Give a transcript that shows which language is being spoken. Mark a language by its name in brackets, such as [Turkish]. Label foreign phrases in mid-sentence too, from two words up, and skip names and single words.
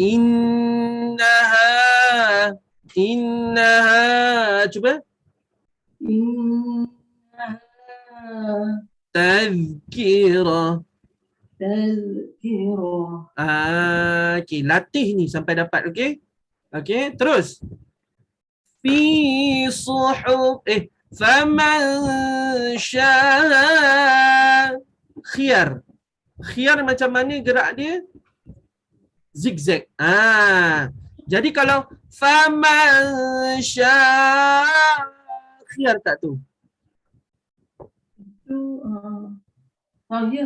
[Malay] Innaha. Cuba. [Arabic] إنها Tazkirah. تذكرة [Malay] Okey, latih ni sampai dapat, okey? Okey, terus. [Arabic] في صحف فمن شاء خيار. [Malay] Khiyar macam mana gerak dia? Zigzag. Jadi kalau [Arabic] فمن شاء [Malay] khiyar tak tu? itu ya